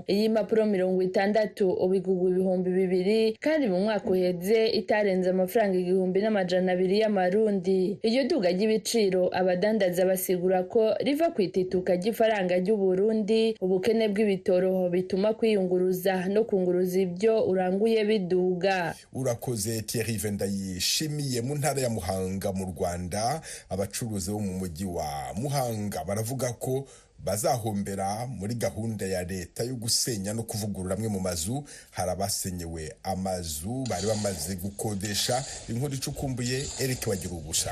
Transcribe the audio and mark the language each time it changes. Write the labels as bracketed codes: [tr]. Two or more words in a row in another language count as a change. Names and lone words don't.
[rn] Iyi mpapuro 60 ubigurwa 2,000 kandi mu mwaka uheze itarenze amafaranga 1,200 y'amarundi. Iyo duga ry'ibiciro abada abadandaza basigura ko riva ku itituka ry'ifaranga ry'u Burundi, ubukene bw'ibitoro bituma kwiyunguruza no kunguruza ibyo uranguye biduga. Urakoze Thierry Vendayishimiye. [rw] Mu ntara ya Muhanga mu Rwanda, abacuruzi bo mu mujyi wa Muhanga baravuga ko bazahombera muri gahunda ya leta yo gusenya no kuvugurura amwe mu mazu. Hari abasenyewe amazu bari bamaze gukodesha. Inkuru icukumbuye Eric Bagirubusha.